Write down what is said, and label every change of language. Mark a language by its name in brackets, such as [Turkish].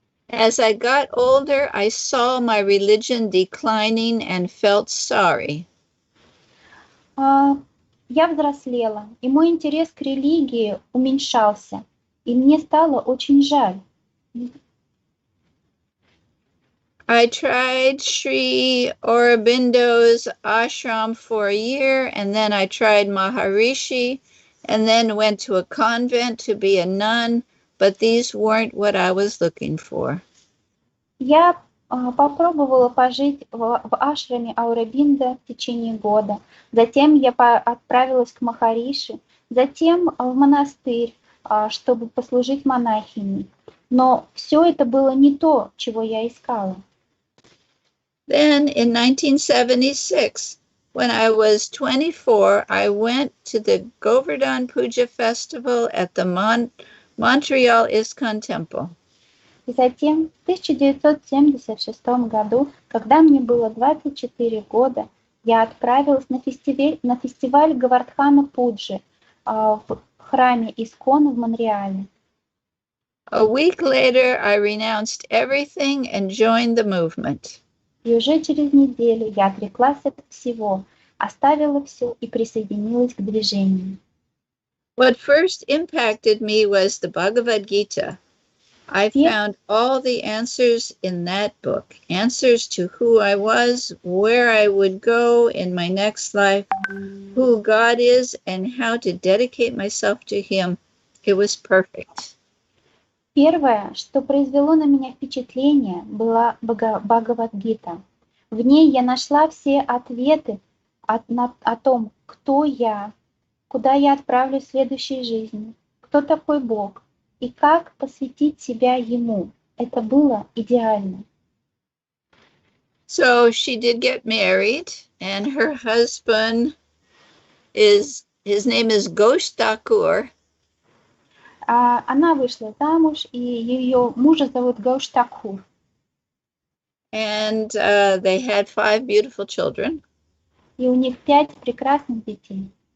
[English] As I got older, I saw my religion declining and felt sorry. [Russian] Я взрослела, и мой интерес к религии уменьшался, и мне стало очень жаль. [English] I tried Sri Aurobindo's ashram for a year, and then I tried Maharishi, and then went to a convent to be a nun, but these weren't what I was looking for. [Russian] Я попробовала пожить в ашраме Ауробинда в течение года. Затем я отправилась к Махариши, затем в монастырь, чтобы послужить монахиней. Но все это было не то, чего я искала. [English] Then in 1976, when I was 24, I went to the Govardhan Puja festival at the Montreal ISKCON Temple. [Russian] И затем, в 1976 году, когда мне было 24 года, я отправилась на фестиваль Говардхана Пуджи в храме Искона в Монреале. [English] A week later, I renounced everything and joined the movement. [Russian] И уже через неделю я отреклась от всего, оставила все и присоединилась к движению. [English] What first impacted me was the Bhagavad Gita. I found all the answers in that book, answers to who I was, where I would go in my next life, who God is, and how to dedicate myself to Him. It was perfect. [Russian] Первое, что произвело на меня впечатление, была Бхагавад-гита. В ней я нашла все ответы о том, кто я, куда я отправлюсь в следующей жизни, кто такой Бог и как посвятить себя Ему. Это было идеально. [English] So she did get married, and her husband his name is Ghosh Thakur. [Russian] Она вышла замуж, и ее мужа зовут Гауш Такур. [English] And they had 5 beautiful children. [Russian] И у них 5 прекрасных детей.